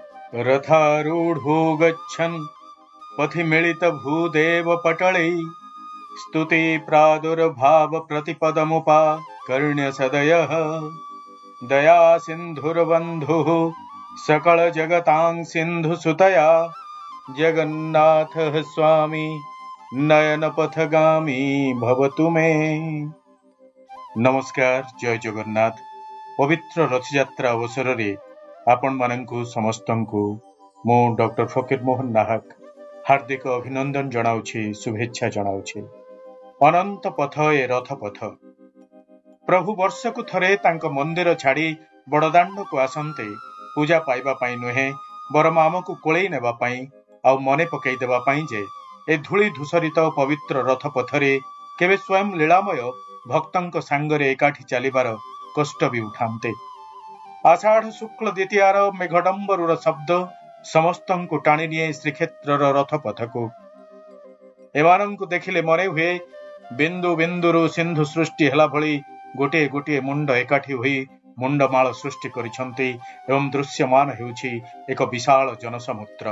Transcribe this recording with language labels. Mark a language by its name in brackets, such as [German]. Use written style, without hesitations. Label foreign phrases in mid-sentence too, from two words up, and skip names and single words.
[Sanskrit] रथारूढो गच्छन् पथि मिलित भूदेव पटले स्तुति प्रादुर्भाव प्रतिपदमुपाकर्ण्य सदयः दया सिन्धुर्बन्धुः सकल जगतां सिन्धुसुतया जगन्नाथः स्वामी नयन पथगामी भवतु मे। [Odia] ନମସ୍କାର, ଜୟ ଜଗନ୍ନାଥ। ପବିତ୍ର ରଥଯାତ୍ରା ଅବସର ରେ ଆପଣ ମାନଙ୍କୁ ସମସ୍ତଙ୍କୁ ମୁଁ ଡକ୍ଟର ଫକୀର ମୋହନ ନାହକ ହାର୍ଦ୍ଦିକ ଅଭିନନ୍ଦନ ଜଣାଉଛି, ଶୁଭେଚ୍ଛା ଜଣାଉଛି। ଅନନ୍ତ ପଥ ଏ ରଥ ପଥ। ପ୍ରଭୁ ବର୍ଷକୁ ଥରେ ତାଙ୍କ ମନ୍ଦିର ଛାଡ଼ି ବଡ଼ଦାଣ୍ଡ କୁ ଆସନ୍ତେ ପୂଜା ପାଇବା ପାଇଁ ନୁହେଁ, ବରଂ ଆମକୁ କୋଳେଇ ନେବା ପାଇଁ ଆ ମନେ ପକାଇ ଦେବା ପାଇଁ ଯେ ଏ ଧୂଳି ଧୂସରିତ ପବିତ୍ର ରଥ ପଥରେ କେବେ ସ୍ୱୟଂ ଲୀଳାମୟ ଭକ୍ତଙ୍କ ସାଙ୍ଗରେ ଏକାଠି ଚାଲିବାର କଷ୍ଟ ଭି ଉଠାନ୍ତେ। ଆଷାଢ଼ ଶୁକ୍ଳ ଦ୍ୱିତୀୟାର ମେଘଡମ୍ବରୁର ଶବ୍ଦ ସମସ୍ତଙ୍କୁ ଟାଣି ନିଏ ଶ୍ରୀକ୍ଷେତ୍ରର ରଥ ପଥକୁ। ଏମାନଙ୍କୁ ଦେଖିଲେ ମନେ ହୁଏ ବିନ୍ଦୁ ବିନ୍ଦୁରୁ ସିନ୍ଧୁ ସୃଷ୍ଟି ହେଲା ଭଳି ଗୋଟେ ଗୋଟେ ମୁଣ୍ଡ ଏକାଠି ହୋଇ ମୁଣ୍ଡମାଳ ସୃଷ୍ଟି କରିସନ୍ତି ଏବଂ ଦୃଶ୍ୟମାନ ହେଉଛି ଏକ ବିଶାଳ ଜନସମୁଦ୍ର।